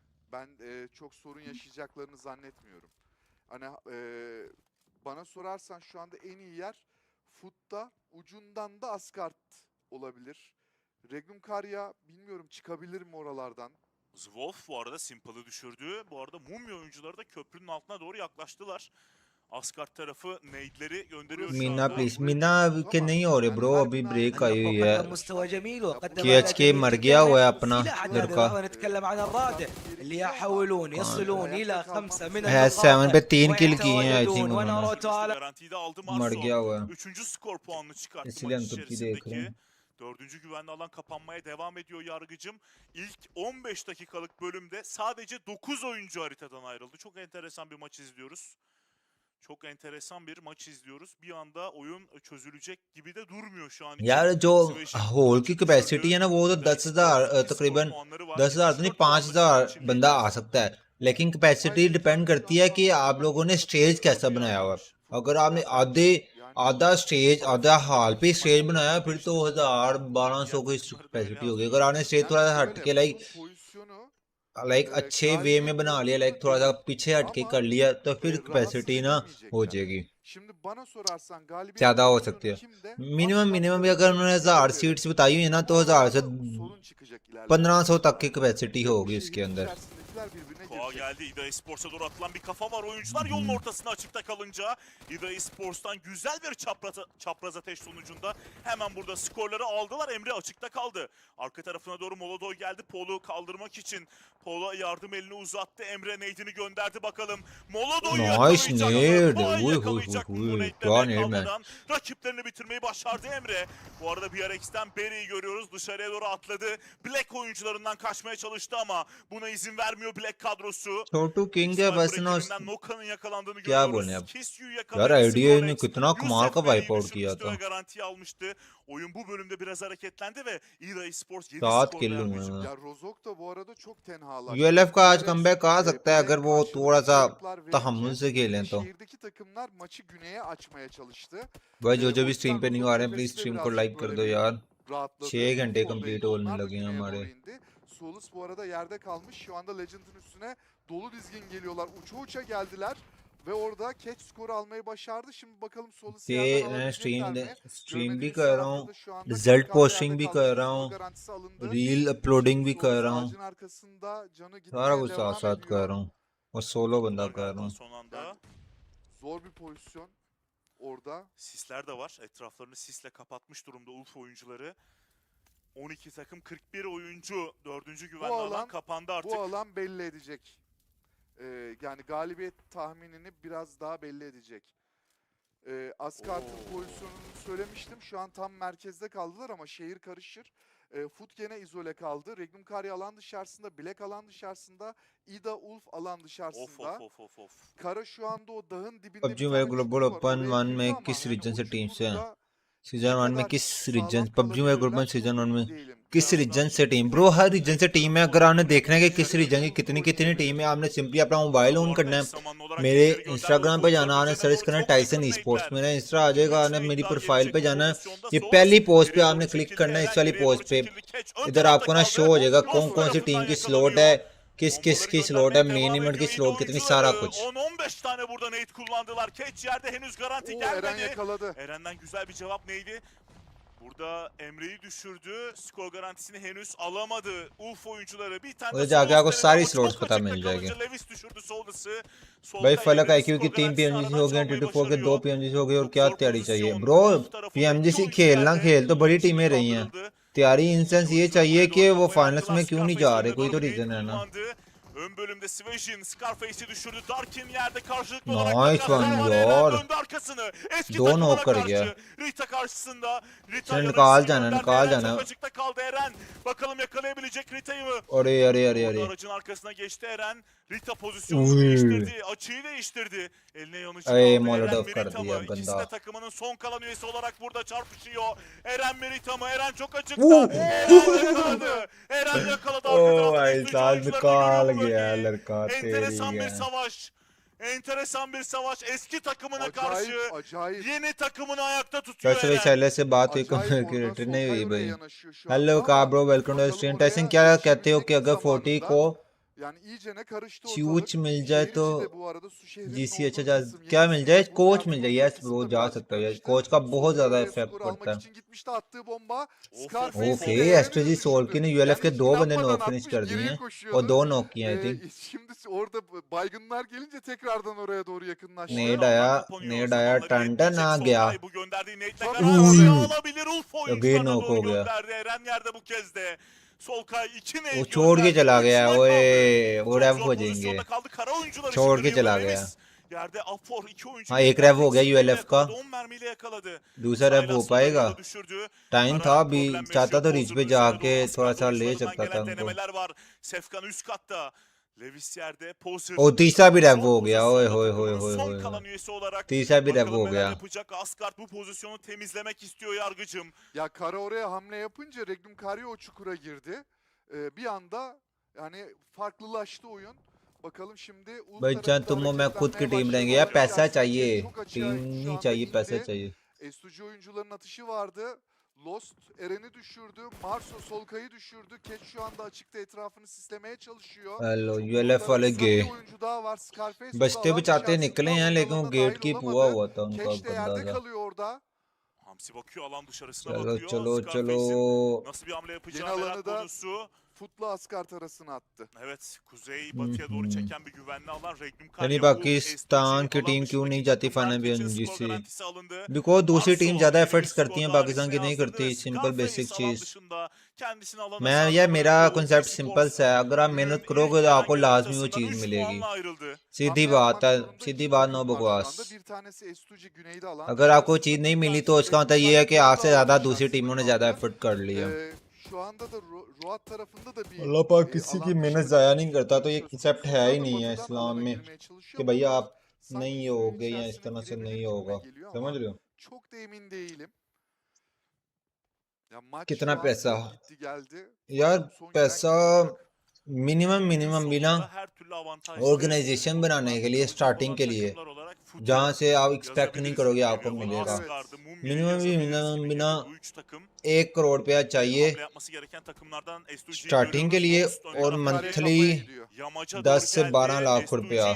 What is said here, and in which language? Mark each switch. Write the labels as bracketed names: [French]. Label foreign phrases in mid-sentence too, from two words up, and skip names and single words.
[Turkish] Ben çok sorun yaşayacaklarını zannetmiyorum. Hani bana sorarsan şu anda en iyi yer Foot'ta, ucundan da Asgard olabilir. Regnum Karya bilmiyorum çıkabilir mi oralardan. Zwolf bu arada Simple'ı düşürdü. Bu arada Mumya oyuncuları da köprünün altına doğru yaklaştılar. Asgard tarafı nade'leri gönderiyor şu [Hindi] मीना [Turkish] anda. [Hindi] प्लीज. मीना के नहीं हो रहे ब्रो, अभी ब्रेक आई हुई है. [Arabic] قدم مستوى جميل وقدم [Hindi] KHK मर गया हुआ है अपना [Arabic] سلاح [Hindi] लड़का. [Arabic] هذا نتكلم عن الرادع اللي يحاولون يصلون الى 5 من [Hindi] है 7 पे 3 किल किए हैं [English] I think [Arabic] ويتواجدون [Hindi] उन्होंने. [Arabic] وناروتو على [Turkish] Garantiyi de aldı [Hindi] मर [Turkish] Marso. [Hindi] गया हुआ है. [Turkish] 3. skor puanını çıkarttı [Hindi] इसलिए हम [Turkish] maç [Hindi] तुर्की देख रहे [Turkish] içerisindeki. [Hindi] हैं. [Turkish] 4. güvenli alan kapanmaya devam ediyor yargıcım. İlk 15 dakikalık bölümde sadece 9 oyuncu haritadan ayrıldı. Çok enteresan bir maç izliyoruz. Çok enteresan bir maç izliyoruz. Bir anda oyun çözülecek gibi de durmuyor şu an için. [Hindi] यार जो होल की कैपेसिटी है ना वो तो 10,000 तकरीबन 10,000 तो नहीं 5,000 बंदा आ सकता है. लेकिन कैपेसिटी डिपेंड करती है कि आप लोगों ने स्टेज कैसा बनाया हुआ है। अगर आपने आधा स्टेज आधा हॉल पे स्टेज बनाया फिर तो 1000-1200 की कैपेसिटी होगी। अगर आपने स्टेज थोड़ा सा हट के लाइक अच्छे वे में बना लिया, लाइक थोड़ा सा पीछे हट के कर लिया तो फिर कैपेसिटी ना हो जाएगी, ज्यादा हो सकती है। मिनिमम भी अगर उन्होंने 1000 सीट्स बताई हुई है ना तो 1000 से 1500 तक की कैपेसिटी होगी उसके अंदर। [Turkish] Koa geldi. İda Esports'a doğru atılan bir kafa var. Oyuncular yolun ortasında açıkta kalınca İda Esports'tan güzel bir çapraz ateş sonucunda hemen burada skorları aldılar. Emre açıkta kaldı. Arka tarafına doğru Molodov geldi. Polo kaldırmak için Polo yardım elini uzattı. Emre nade'ini gönderdi bakalım. Molodov'u yakalayacak mı? Bu nade'lemeye kalmadan rakiplerini bitirmeyi başardı Emre. Bu arada BRX'ten Berry'i görüyoruz. Dışarıya doğru atladı. Black oyuncularından kaçmaya çalıştı ama buna izin vermiyor Black kadrosu. [Hindi] छोटू किंग है बस ना [Turkish] Noka'nın yakalandığını [Hindi] क्या [Turkish] görüyoruz. [Hindi] बोले अब [Turkish] Kisyu'yu [Hindi] यार, [Turkish] yakaladı. [Hindi] आइडिया ने कितना कमाल का [English] wipe out [Turkish] Yusuf [Hindi] किया [Turkish] Bey'i [Hindi] था। [Turkish] ve garanti almıştı. Oyun bu bölümde biraz hareketlendi ve EA Esports 7 [Hindi] सात [Turkish] skor [Hindi] किल [Turkish] verdi. [Hindi] हुए हैं। [Turkish] Ya Rozok da bu arada çok tenhalaştı. [Hindi] यूएलएफ का आज [Turkish] Ve [Hindi] कमबैक आ सकता है अगर वो [Turkish] karşılıklı [Hindi] थोड़ा सा [Turkish] kayıplar verince [Hindi] तहम्मुल से खेलें तो। [Turkish] şehirdeki takımlar maçı güneye açmaya çalıştı. [Hindi] भाई जो [Turkish] O [Hindi] भी [Turkish] yüzden [Hindi] स्ट्रीम पे नहीं [Turkish] Rozok [Hindi] आ रहे हैं प्लीज [Turkish] cephesi de [Hindi] स्ट्रीम को [Turkish] birazcık [Hindi] लाइक कर [Turkish] böyle [Hindi] दो [Turkish] bir [Hindi] यार, [Turkish] rahatladı. [Hindi] 6 घंटे [Turkish] Ulf [Hindi] कंप्लीट [Turkish] oradaydı. [Hindi] होने [Turkish] Onlar da [Hindi] लगे हैं [Turkish] güneye [Hindi] हमारे। [Turkish] doğru indi. Solus bu arada yerde kalmış. Şu anda Legend'ın üstüne dolu dizgin geliyorlar. Uça uça geldiler. Ve orada catch skoru almayı başardı. Şimdi bakalım Solus'u yerden [Hindi] ये मैं [Turkish] alabilecekler mi? [Hindi] स्ट्रीम भी [Turkish] Görmediğimiz [Hindi] कर रहा [Turkish] tarafta [Hindi] हूँ, [Turkish] da şu anda [Hindi] रिजल्ट 40K पोस्टिंग [Turkish] yerde [Hindi] भी [Turkish] kalmış. [Hindi] कर रहा [Turkish] Skor [Hindi] हूँ, [Turkish] garantisi alındı. [English] reel uploading [Turkish] Şimdi [Hindi] भी कर [Turkish] Solus [Hindi] रहा हूँ, [Turkish] ağacın arkasında canı [Hindi] सारा [Turkish] gitmeye [Hindi] कुछ साथ [Turkish] devam [Hindi] साथ कर [Turkish] ediyor. [Hindi] रहा हूँ और सोलो बंदा [Turkish] Var [Hindi] कर रहा [Turkish] galiba [Hindi] हूँ। [Turkish] son anda. Yani zor bir pozisyon orada. Sisler de var. Etraflarını sisle kapatmış durumda Ulf oyuncuları. 12 takım 41 oyuncu 4. güvenli alan kapandı artık. Bu alan belli edecek. Yani galibiyet tahminini biraz daha belli edecek. Askart'ın pozisyonunu söylemiştim. Şu an tam merkezde kaldılar ama şehir karışır. Foot gene izole kaldı. Regnum Kari alan dışarısında, Black alan dışarısında, Ida Ulf alan dışarısında. Of. Kara şu anda o dağın dibinde [Hindi] PUBG [Turkish] bir tane [Hindi] Mobile [Turkish] çukur [Hindi] ग्लोबल [Turkish] var. [Hindi] ओपन [Turkish] Oraya [Hindi] 1 [Turkish] girdi [Hindi] में [Turkish] ama [Hindi] किस [Turkish] yani [Hindi] रीजन [Turkish] o [Hindi] से टीम से हैं? [Turkish] çukurda [Hindi] सीजन [Turkish] ne [Hindi] 1 में [Turkish] kadar [Hindi] किस रीजन, [Turkish] sağlam [Hindi] पबजी मोबाइल ग्लोबल [Turkish] kalabilirler [Hindi] सीजन [Turkish] çok [Hindi] 1 में [Turkish] emin değilim. [Hindi] किस रीजन से टीम? ब्रो हर रीजन से टीम है। अगर आपने देखना है कि किस रीजन की कितनी कितनी टीम है, आपने सिंपली अपना मोबाइल ऑन करना है, मेरे इंस्टाग्राम पे जाना, आपने सर्च करना है टाइसन ई स्पोर्ट्स, मेरा इंस्टा आ जाएगा, आपने मेरी प्रोफाइल पे जाना है, ये पहली पोस्ट पे आपने क्लिक करना है, इस वाली पोस्ट पे इधर आपको ना शो हो जाएगा कौन कौन सी टीम की स्लॉट है, किस की स्लॉट है, [English] main event [Hindi] की स्लॉट कितनी, सारा कुछ। [Turkish] 10-15 tane burada nade kullandılar. Catch yerde henüz garanti Oo, gelmedi. Eren yakaladı. Eren'den güzel bir cevap neydi? Burada Emre'yi düşürdü. Skor garantisini henüz alamadı. Ulf oyuncuları bir tane [Hindi] उधर जाके आपको [Turkish] Solus'ta [Hindi] सारी [Turkish] ama [Hindi] स्लॉट्स [Turkish] çok [Hindi] पता [Turkish] açıkta [Hindi] मिल जाएगी। [Turkish] kalınca Levis düşürdü Solus'u. [Hindi] भाई [Turkish] Solkay [Hindi] फलक [Turkish] Emre'nin [Hindi] आईक्यू की [Turkish] skor [Hindi] 3 [Turkish] garantisi [Hindi] PMGC [Turkish] aradan [Hindi] हो गए, [Turkish] çalmayı [Hindi] 24 के 2 [Turkish] başarıyor. [Hindi] PMGC हो गए और [Turkish] Çok [Hindi] क्या [Turkish] zor [Hindi] तैयारी चाहिए [Turkish] pozisyon. [Hindi] ब्रो? [Turkish] Ulf tarafında iki [Hindi] PMGC [Turkish] oyuncu [Hindi] खेलना [Turkish] yerde. [Hindi] खेल तो बड़ी [Turkish] İkisi [Hindi] टीमें रही हैं, [Turkish] kaldırıldı. [Hindi] तैयारी इंस्टेंस ये चाहिए कि वो [Turkish] Kafaya [Hindi] फाइनल्स [Turkish] attılar. [Hindi] में क्यों नहीं जा रहे, [Turkish] Scarface'e [Hindi] कोई तो [Turkish] doğru bir [Hindi] रीजन [Turkish] nade [Hindi] है ना। [Turkish] kullandı. Ön bölümde Svejin Scarface'i düşürdü. Darkin yerde karşılıklı olarak [English] nice one [Turkish] takaslar var. [Hindi] यार, [Turkish] Eren döndü arkasını. Eski [Hindi] दो [Turkish] takımına [Hindi] नॉक कर गया। [Turkish] karşı. Rita karşısında. Rita [Hindi] चल [Turkish] yanıcısını [Hindi] निकाल जाना, [Turkish] gönderdi. [Hindi] निकाल [Turkish] Eren [Hindi] जाना। [Turkish] çok açıkta kaldı Eren. Bakalım yakalayabilecek Rita'yı mı? [Hindi] अरे अरे अरे [Turkish] Orada [Hindi] अरे [Turkish] aracın arkasına geçti Eren. Rita pozisyonunu Uy. değiştirdi. Açıyı değiştirdi. Eline yanıcı Ay, kaldı. [Hindi] Molotov [Turkish] Eren mi [Hindi] kar [Turkish] Rita [Hindi] diya, [Turkish] mı? İkisi [Hindi] ganda. [Turkish] de takımının son kalan üyesi olarak burada çarpışıyor. Eren mi Rita mı? Eren çok açıkta. Uh. Eren yakaladı. Eren yakaladı. Arka ओ tarafta [Hindi] भाई [Turkish] Neslici [Hindi] साल [Turkish] oyuncuları da [Hindi] निकाल [Turkish] görüyor bu [Hindi] गया [Turkish] bölgeyi. [Hindi] लड़का तेरी [Turkish] Enteresan bir [Hindi] है। [Turkish] savaş. Enteresan bir savaş. Eski takımına Acayip, karşı acayip. yeni takımını ayakta tutuyor [Hindi] वैसे भी [Turkish] Eren. [Hindi] शैलेश से बात हुई, [Turkish] Acayip [Hindi] कम्युनिकेटर [Turkish] oradan [Hindi] नहीं [Turkish] Solkay [Hindi] हुई [Turkish] oraya [Hindi] भाई। [Turkish] yanaşıyor şu [Hindi] हेलो [Turkish] anda [Hindi] का [Turkish] ama [English] bro, welcome to [Turkish] bakalım [English] stream. [Turkish] oraya [Hindi] टाइसन क्या कहते हो कि [Turkish] yetişebilecek mi [Hindi] अगर 40 [Turkish] zamanında? [Hindi] को [Turkish] Yani iyicene karıştı [Hindi] चूच [Turkish] ortalık. [Hindi] मिल जाए [Turkish] Şehir [Hindi] तो [Turkish] içi de bu arada su şehrinin [Hindi] जीसी अच्छा [Turkish] olduğu [Hindi] जा [Turkish] kısım, [Hindi] क्या [Turkish] yeni [Hindi] मिल [Turkish] isim [Hindi] जाए, [Turkish] ve bu [Hindi] कोच [Turkish] yardım [Hindi] मिल जाए, [Turkish] aldığı [Hindi] यस [Turkish] kısım [Hindi] ब्रो [Turkish] da [Hindi] जा [Turkish] birazcık [Hindi] सकता है, [Turkish] karıştı. [Hindi] कोच का बहुत [Turkish] Solkay [Hindi] ज्यादा [Turkish] oraya [Hindi] इफेक्ट [Turkish] skor [Hindi] पड़ता [Turkish] almak [Hindi] है। [Turkish] için gitmişti, attığı bomba. Of, Scarface'in [Hindi] ओके [Turkish] de [Hindi] एसटीजी [Turkish] Eren'i [Hindi] सोल [Turkish] düşürdü. [Hindi] की ने यूएलएफ के [Turkish] Yani [Hindi] 2 बंदे [Turkish] inanmadan [English] knock finish [Turkish] atmış, [Hindi] कर दिए [Turkish] geriye [Hindi] हैं और [Turkish] koşuyordu. [Hindi] 2 नॉक किए [English] I think. [Turkish] Şimdi orada baygınlar gelince tekrardan oraya doğru yakınlaştı. [Hindi] नेड [Turkish] Alan [Hindi] आया, [Turkish] kapanıyor. [Hindi] नेड आया, [Turkish] Zamanları [Hindi] टंडन [Turkish] yetmeyecek. [Hindi] आ गया, [Turkish] Solkay bu gönderdiği nade'le Sonra garantisini oraya alabilir. Ulf [Hindi] अगेन [Turkish] oyuncularına [Hindi] नॉक [Turkish] doğru [Hindi] हो गया। [Turkish] gönderdi. Eren yerde bu kez de. Solkay 2 nade [Hindi] वो छोड़ के [Turkish] gönderdi. [Hindi] चला [Turkish] 3 [Hindi] गया, [Turkish] nak ओए aldı. [Hindi] वो [Turkish] Çok [Hindi] रेव [Turkish] zor [Hindi] हो जाएंगे, [Turkish] pozisyonda kaldı. Kara oyuncular [Hindi] छोड़ [Turkish] için [Hindi] के [Turkish] Rio [Hindi] चला [Turkish] ve [Hindi] गया। [Turkish] Levis. Yerde Afor 2 oyuncu [Hindi] हाँ एक [Turkish] gönderdi. [Hindi] रेव हो गया [Turkish] İkisini de [Hindi] यूएलएफ का, [Turkish] yakaladı. 10 mermiyle yakaladı. [Hindi] दूसरा रेव हो [Turkish] Silas [Hindi] पाएगा? [Turkish] Mario düşürdü. [Hindi] टाइम [Turkish] Kara [Hindi] था अभी, [Turkish] problem [Hindi] चाहता [Turkish] yaşıyor. [Hindi] तो रिच पे [Turkish] Pozer'ın üzerine [Hindi] जाके [Turkish] doğru [Hindi] थोड़ा [Turkish] Asgard [Hindi] सा ले [Turkish] oyuncularından [Hindi] सकता था [Turkish] gelen [Hindi] उनको। [Turkish] denemeler var. Sefkan üst katta. Levis yerde. Pozer. [Hindi] ओ तीसरा भी रेव [Turkish] Zor [Hindi] हो गया, ओए [Turkish] pozisyonda होए होए takımının होए son होए kalan üyesi olarak [Hindi] तीसरा भी रेव [Turkish] bakalım [Hindi] हो [Turkish] neler [Hindi] गया। [Turkish] yapacak. Asgard bu pozisyonu temizlemek istiyor yargıcım. Ya Kara oraya hamle yapınca Regnum Kari o çukura girdi. Bir anda yani farklılaştı oyun. Bakalım şimdi Ulf [Hindi] भाई चाहे [Turkish] tarafında [Hindi] तुम हो मैं खुद की [Turkish] hareketlenmeye [Hindi] टीम [Turkish] başladı. [Hindi] रहेंगे यार, [Turkish] Oyun [Hindi] पैसा [Turkish] içerisinde [Hindi] चाहिए, [Turkish] game çok açığa [Hindi] टीम [Turkish] şu [Hindi] नहीं [Turkish] anda [Hindi] चाहिए, पैसा [Turkish] indi. [Hindi] चाहिए। [Turkish] Estuji oyuncuların atışı vardı. Lost Eren'i düşürdü. Marso Solkay'ı düşürdü. Keç şu anda açıkta etrafını sislemeye çalışıyor. [Hindi] हेलो [Turkish] Bu [Hindi] यूएलएफ [Turkish] tarafta [Hindi] वाले गए, [Turkish] bir oyuncu daha var. Scarface o da [Hindi] बचते [Turkish] alan [Hindi] बचाते [Turkish] dışarısında [Hindi] निकले हैं [Turkish] oyun [Hindi] लेकिन वो [Turkish] alanına [Hindi] गेट [Turkish] dahil [Hindi] की हुआ [Turkish] olamadı. [Hindi] हुआ था उनका [Turkish] Keç de [Hindi] बंदा [Turkish] yerde [Hindi] सा। [Turkish] kalıyor orada. Hamsi bakıyor, alan dışarısına [Hindi] चलो [Turkish] bakıyor. [Hindi] चलो चलो, [Turkish] Scarface'in nasıl bir hamle Yeni yapacağı merak alanı da konusu. Foot'la Asgard arasına attı. Evet, kuzey batıya doğru çeken bir güvenli alan. Regnum [Hindi] यानी [Turkish] Karya, [Hindi] पाकिस्तान की टीम क्यों नहीं जाती फाइनल PMGC से? बिकॉज दूसरी टीम ज़्यादा एफर्ट्स करती हैं, पाकिस्तान की नहीं करती। [English] simple basic [Hindi] चीज़। मैं यार मेरा [English] concept simple [Hindi] सा है, अगर आप मेहनत करोगे तो आपको लाजमी वो चीज़ मिलेगी। सीधी बात है, सीधी बात, नो बकवास। [Turkish] Bir tanesi Estuji güneyde alan [Hindi] अगर आपको चीज़ नहीं मिली तो उसका मतलब ये है कि आपसे ज़्यादा दूसरी टीमों ने ज़्यादा एफर्ट कर लिया। [Turkish] Şu anda da Ruat tarafında da bir [Hindi] अल्लाह पाक किसी की [Turkish] alan [Hindi] मेहनत [Turkish] dışı [Hindi] ज़ाया नहीं करता, तो ये [Turkish] söz [Hindi] कंसेप्ट [Turkish] konusu. [Hindi] है ही [Turkish] Onlar da [Hindi] नहीं है [Turkish] batıdan [Hindi] इस्लाम [Turkish] alana [Hindi] में [Turkish] girmeye çalışıyor [Hindi] कि [Turkish] ama [Hindi] भैया [Turkish] onlar [Hindi] आप [Turkish] sanki [Hindi] नहीं [Turkish] suyun [Hindi] होगे या इस [Turkish] içerisine [Hindi] तरह से [Turkish] girebilir [Hindi] नहीं [Turkish] gibime [Hindi] होगा। [Turkish] geliyor [Hindi] समझ [Turkish] ama [Hindi] रहे हो? [Turkish] çok da emin değilim. Ya maç [Hindi] कितना [Turkish] şu an [Hindi] पैसा [Turkish] çok gitti geldi. [Hindi] यार, [Turkish] Bakalım son giden [Hindi] पैसा [Turkish] kim olacak? [Hindi] मिनिमम भी ना ऑर्गेनाइजेशन बनाने के लिए, स्टार्टिंग के लिए, जहाँ से आप एक्सपेक्ट नहीं करोगे आपको मिलेगा। मिनिमम भी ना 1 करोड़ रुपया चाहिए स्टार्टिंग के लिए, और मंथली 10 से 12 लाख रुपया